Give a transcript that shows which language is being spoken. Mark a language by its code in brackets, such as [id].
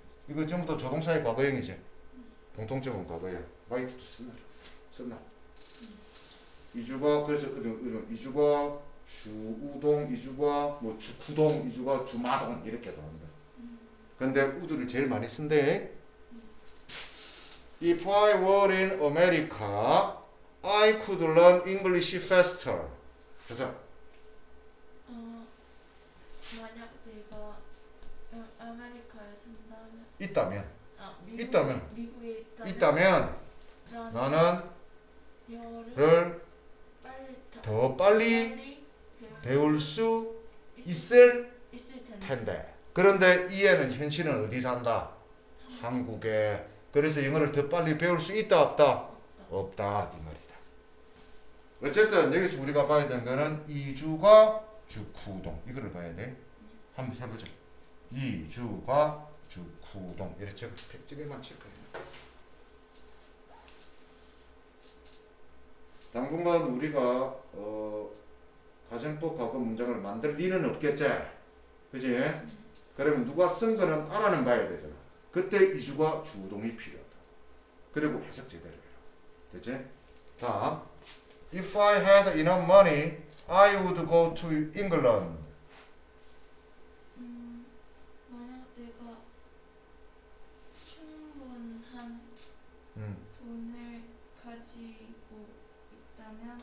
[ko] 이거 전부 다 조동사의 과거형이지. 공통점은 과거형. 마이트도 쓴다. 이주가 그래서 이주가 주우동, 이주가 뭐 주구동, 이주가 주마동 이렇게도 한다. 근데 우드를 제일 많이 쓴대. [en] If I were in America, I could learn English faster. [ko] 그래서 만약 내가 아메리카에 산다면 있다면 미국에 있다면 나는 영어를 더 빨리 배울 수 있을 텐데. 그런데 이 애는 현실은 어디 산다? 한국에. 그래서 영어를 더 빨리 배울 수 있다 없다? 없다 이 말이다. 어쨌든 여기서 우리가 봐야 되는 거는 이주가 주구동 이거를 봐야 돼. 한번 해보자. 이주가 주구동 이렇게 적게만 체크해. 당분간 우리가 가정법 과거 문장을 만들 일은 없겠지, 그지? 그러면 누가 쓴 거는 알아는 봐야 되잖아. 그때 이주가 주동이 필요하다. 그리고 해석 제대로 해라. 됐지? 다음. [en] If I had enough money, I would go to England. [ko] 만약 내가 충분한 돈을 가지고 있다면